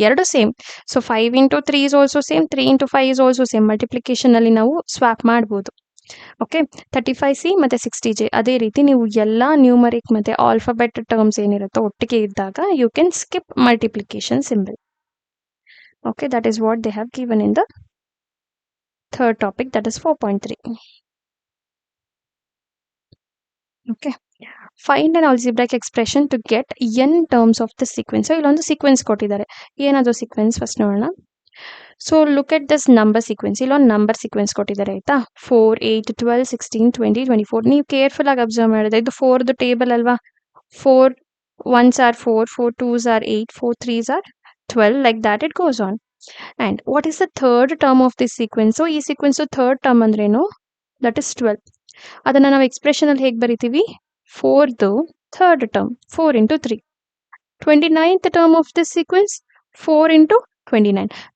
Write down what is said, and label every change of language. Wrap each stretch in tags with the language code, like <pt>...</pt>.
<en>ಎರಡು same. So 5 into 3 is also same, 3 into 5 is also same.</en> <kn>ಮಲ್ಟಿಪ್ಲಿಕೇಶನಲ್ಲಿ ನಾವು swap ಮಾಡ್ಬೋದು. Okay, 35C ಮತ್ತು 60J. ಅದೇ ರೀತಿ ನೀವು ಎಲ್ಲ ನ್ಯೂಮರಿಕ್ ಮತ್ತು ಆಲ್ಫಾಬೆಟ್ ಟರ್ಮ್ಸ್ ಏನಿರುತ್ತೋ ಒಟ್ಟಿಗೆ ಇದ್ದಾಗ</kn> <en>You can skip multiplication symbol. Okay, that is what they have given in the third topic, that is 4.3. Okay, find an algebraic expression to get n terms of the sequence. So</en> <kn>illondu sequence ಕೊಟ್ಟಿದ್ದಾರೆ. ಏನದು sequence first ನೋಡೋಣ.</kn> <en>So look at this number sequence.</en> <kn>ಇಲ್ಲೊಂದು number sequence ಕೊಟ್ಟಿದ್ದಾರೆ, ಆಯ್ತಾ. 4 8 12 16 20 24. ನೀವು careful ಆಗಿ observe ಮಾಡಿದ್ರೆ ಇದು 4ದು ಟೇಬಲ್ ಅಲ್ವಾ.</kn> <en>4 1s are 4, 4 2s are 8, 4 3s are 12, like that it goes on. And what is the third term of this sequence?</en> <kn>So ಈ sequence third term ಅಂದ್ರೇನು,</kn> <en>That is 12.</en> <kn>ಅದನ್ನು ನಾವು ಎಕ್ಸ್ಪ್ರೆಷನ್ ಅಲ್ಲಿ ಹೇಗೆ ಬರಿತೀವಿ, 4ದು third term 4 into 3.</kn> <en>29th term of this sequence 4 into 29.</en>